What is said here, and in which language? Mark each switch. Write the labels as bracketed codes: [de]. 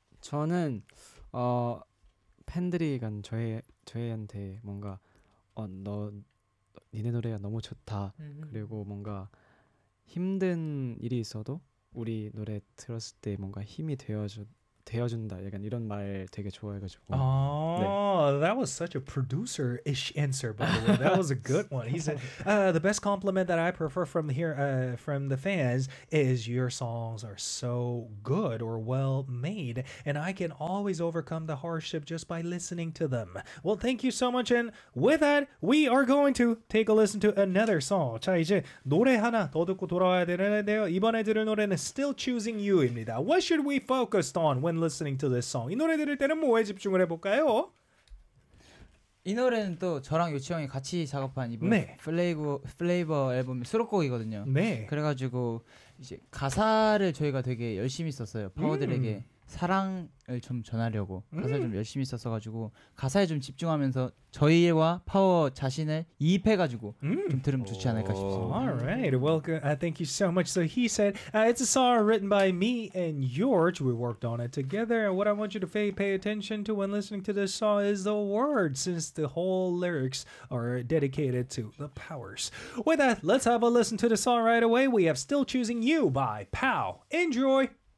[ko] 저는 팬들이 간 저희한테 뭔가 너 니네 노래가 너무 좋다. 그리고 뭔가 힘든 일이 있어도 우리 노래 들었을 때 뭔가 힘이 되어 되어준다 약간 이런 말 되게 좋아해가지고. Oh, 네. [en] That was such a producer-ish answer, by the way. That was a good one. He said, "The best compliment that I prefer from here, from the fans, is your songs are so good or well made, and I can always overcome the hardship just by listening to them." Well, thank you so much. And with that, we are going to take a listen to another song. [ko] 자 이제 노래 하나 더 듣고 돌아와야 되는데요. 이번에 들을 노래는 Still Choosing You입니다. [en] What should we focus on when listening to this song? [ko] 이 노래 들을 때는 뭐에 집중을 해볼까요? 이 노래는 또 저랑 요치 형이 같이 작업한 이번 네. 플레이버 앨범의 수록곡이거든요. 네. 그래가지고 이제 가사를 저희가 되게 열심히 썼어요. 파워들에게 사랑을 좀 전하려고 가사를 좀 열심히 썼어가지고 가사에 좀 집중하면서 저희와 파워 자신을 이입해가지고 좀 들으면 좋지 않을까 싶습니다. [en] All right, welcome. Thank you so much. So he said, it's a song written by me and George. We worked on it together. And what I want you to pay attention to when listening to this song is the words, since the whole lyrics are dedicated to the powers. With that, let's have a listen to the song right away. We have Still Choosing You by Pow. Enjoy.